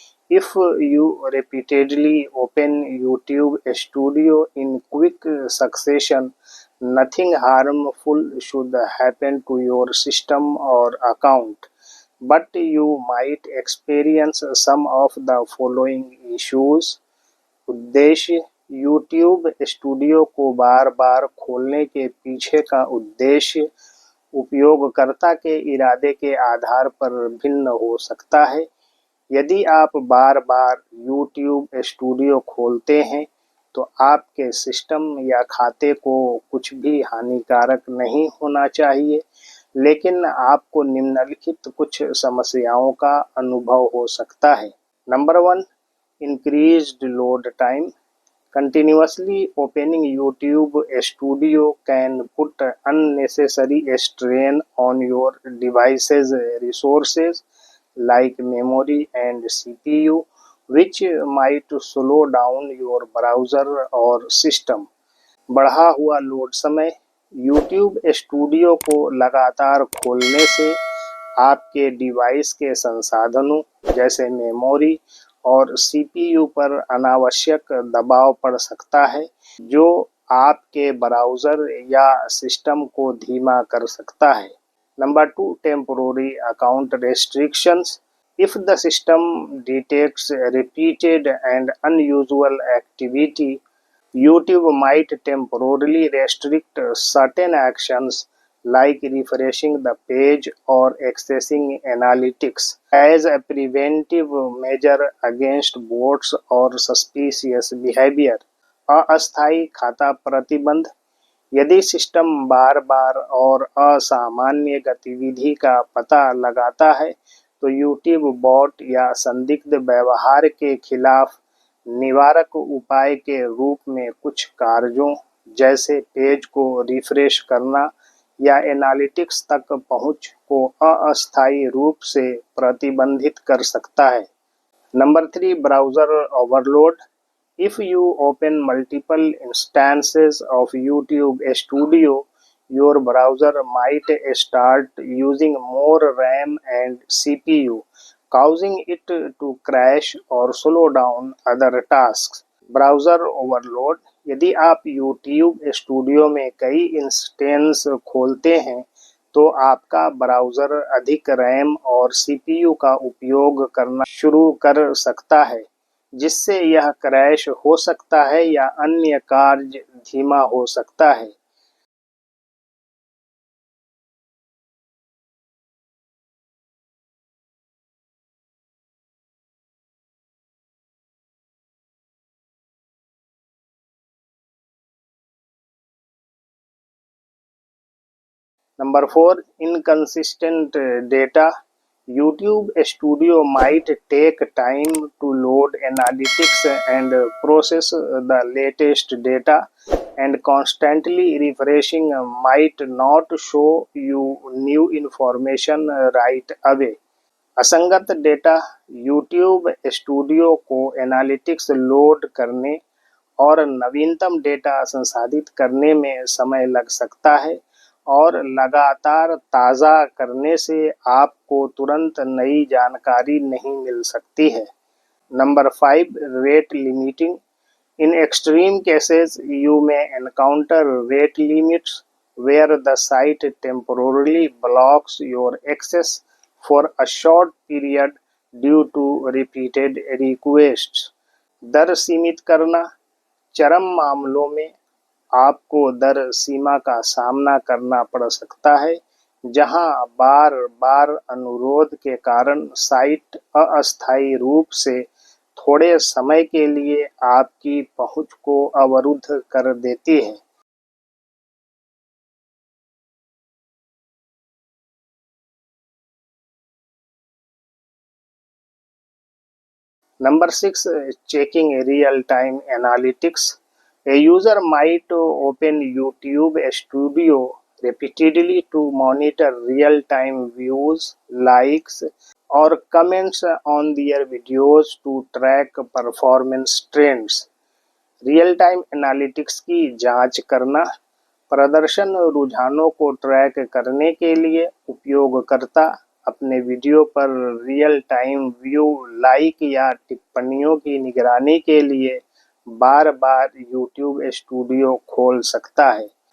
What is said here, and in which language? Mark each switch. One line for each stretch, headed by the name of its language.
English: If you repeatedly open YouTube Studio in quick succession, nothing harmful should happen to your system or account, but you might experience some of the following issues.
Hindi: उद्देश्य: YouTube studio को बार बार खोलने के पीछे का उद्देश्य उपयोगकर्ता के इरादे के आधार पर भिन्न हो सकता है। यदि आप बार बार यूट्यूब स्टूडियो खोलते हैं तो आपके सिस्टम या खाते को कुछ भी हानिकारक नहीं होना चाहिए, लेकिन आपको निम्नलिखित कुछ समस्याओं का अनुभव हो सकता है।
English: Number 1, increased load time. Continuously opening YouTube Studio can put unnecessary strain on your device's resources like memory and CPU, which might slow down your browser or system.
Hindi: बढ़ा हुआ लोड समय: YouTube स्टूडियो को लगातार खोलने से आपके device के संसाधनों जैसे मेमोरी और सीपीयू पर अनावश्यक दबाव पड़ सकता है, जो आपके ब्राउज़र या सिस्टम को धीमा कर सकता है।
English: Number 2, temporary account restrictions. If the system detects repeated and unusual activity, YouTube might temporarily restrict certain actions like refreshing the page or accessing analytics as a preventive measure against bots or suspicious behavior.
Hindi: अस्थायी खाता प्रतिबंध: यदि system बार बार और असामान्य गतिविधि का पता लगाता है तो यूट्यूब बॉट या संदिग्ध व्यवहार के खिलाफ निवारक उपाय के रूप में कुछ कार्यों जैसे पेज को रिफ्रेश करना या एनालिटिक्स तक पहुंच को अस्थायी रूप से प्रतिबंधित कर सकता है।
English: Number 3, browser overload. If you open multiple instances of YouTube Studio, your browser might start using more RAM and CPU, causing it to crash or slow down other tasks. Browser overload.
Hindi: यदि आप YouTube studio में कई instance खोलते हैं तो आपका browser अधिक RAM और CPU का उपयोग करना शुरू कर सकता है, जिससे यह क्रैश हो सकता है या अन्य कार्य धीमा हो सकता है।
English: Number 4, inconsistent data. YouTube Studio might take time to load analytics and process the latest data, and constantly refreshing might not show you new information right away.
Hindi: असंगत डेटा। YouTube स्टूडियो को एनालिटिक्स लोड करने और नवीनतम data संसाधित करने में समय लग सकता है, और लगातार ताज़ा करने से आपको तुरंत नई जानकारी नहीं मिल सकती है।
English: Number 5, rate limiting. In extreme cases, you may encounter rate limits where the site temporarily blocks your access for a short period due to repeated requests.
Hindi: दर सीमित करना। चरम मामलों में आपको दर सीमा का सामना करना पड़ सकता है, जहां बार-बार अनुरोध के कारण साइट अस्थायी रूप से थोड़े समय के लिए आपकी पहुंच को अवरुद्ध कर देती है।
English: Number 6, checking real-time analytics. A user might open YouTube Studio repeatedly to monitor real-time views, likes, or comments on their videos to track performance trends.
Hindi: Real time analytics की जांच करना। प्रदर्शन रुझानों को ट्रैक करने के लिए उपयोगकर्ता अपने वीडियो पर रियल टाइम व्यू, लाइक या टिप्पणियों की निगरानी के लिए बार-बार YouTube स्टूडियो खोल सकता है।